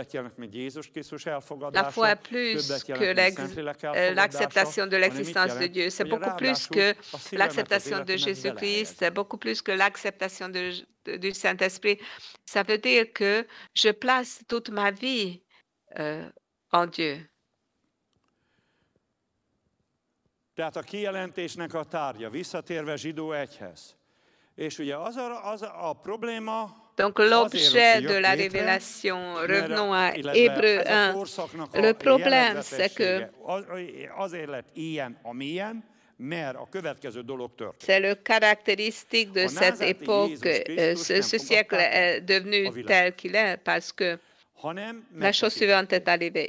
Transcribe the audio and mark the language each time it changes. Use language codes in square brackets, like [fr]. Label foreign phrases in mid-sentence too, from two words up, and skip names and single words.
[fr] La foi est plus que l'acceptation de l'existence de Dieu. C'est beaucoup plus que l'acceptation de Jésus-Christ, c'est beaucoup plus que l'acceptation du Saint-Esprit. Ça veut dire que je place toute ma vie en Dieu. [hu] Tehát a kijelentésnek a tárgya, visszatérve Zsidó 1-hez. És ugye az a probléma, [fr] Donc l'objet de la révélation, revenons à Hébreux 1. Le problème, c'est que c'est le caractéristique de cette époque, ce siècle est devenu tel qu'il est parce que la chose suivante est arrivée.